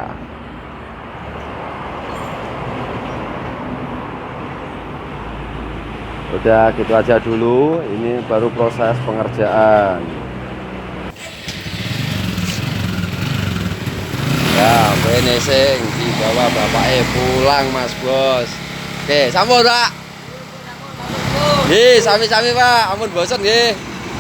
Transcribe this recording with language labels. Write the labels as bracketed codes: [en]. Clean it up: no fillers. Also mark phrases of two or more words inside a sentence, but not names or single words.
[id] Udah gitu aja dulu, ini baru proses pengerjaan. Ya, finishing dibawa bapaknya pulang, Mas Bos. Oke, [jv] sampun, Pak. Nggih, sami-sami, Pak. Ampun bosen nggih.